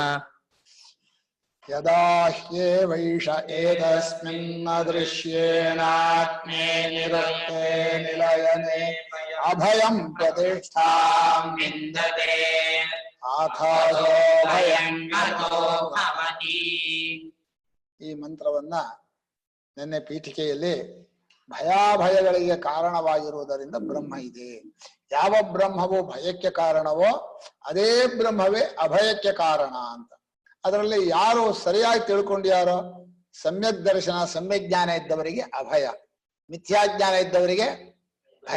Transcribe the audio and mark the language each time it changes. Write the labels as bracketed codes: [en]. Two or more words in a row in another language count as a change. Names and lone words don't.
[sa] यदा ह्येवैष एतस्मिन्नदृश्येनात्मे निरते निलयने अभयं प्रतिष्ठां विन्दते आधारो भयं गतो भवति। [kn] ಈ ಮಂತ್ರವನ್ನ ನಿನ್ನೆ ಪೀಠಿಕೆಯಲ್ಲಿ ಭಯಾಭಯಗಳಿಗೆ ಕಾರಣವಾಗಿರುವುದರಿಂದ ಬ್ರಹ್ಮ ಇದೆ. ಯಾವ ಬ್ರಹ್ಮವು ಭಯಕ್ಕೆ ಕಾರಣವೋ ಅದೇ ಬ್ರಹ್ಮವೇ ಅಭಯಕ್ಕೆ ಕಾರಣ ಅಂತ. ಅದರಲ್ಲಿ ಯಾರು ಸರಿಯಾಗಿ ತಿಳ್ಕೊಂಡ್ಯಾರೋ ಸಮ್ಯಕ್ ದರ್ಶನ ಸಮ್ಯಕ್ ಜ್ಞಾನ ಇದ್ದವರಿಗೆ ಅಭಯ, ಮಿಥ್ಯಾಜ್ಞಾನ ಇದ್ದವರಿಗೆ ಭಯ.